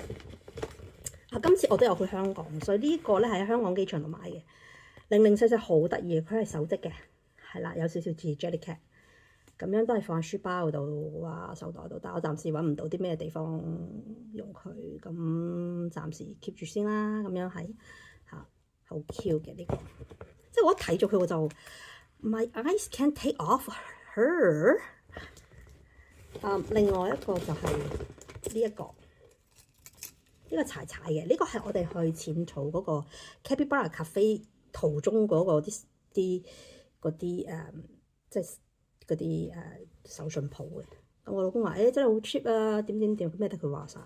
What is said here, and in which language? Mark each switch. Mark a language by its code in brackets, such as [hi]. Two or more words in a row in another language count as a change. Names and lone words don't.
[yue] 啊，今次我都有去香港，所以呢個咧係喺香港機場度買嘅，零零細細好得意，佢係手織嘅，係啦，有少少似 Jellycat。咁樣都係放喺書包度啊、手袋度，但我暫時揾唔到啲咩地方用佢，咁暫時 keep 住先啦。咁樣係嚇，好 cute 嘅呢個，即係我一睇咗佢我就 [en] My eyes can't take off her。 [yue] 另外一個就係呢一個，呢個柴柴嘅，呢個係我哋去淺草嗰個 Capybara Cafe 途中嗰個啲即係嗰啲手信鋪嘅，咁我老公話：真係好 cheap 啊，點咩得佢話晒。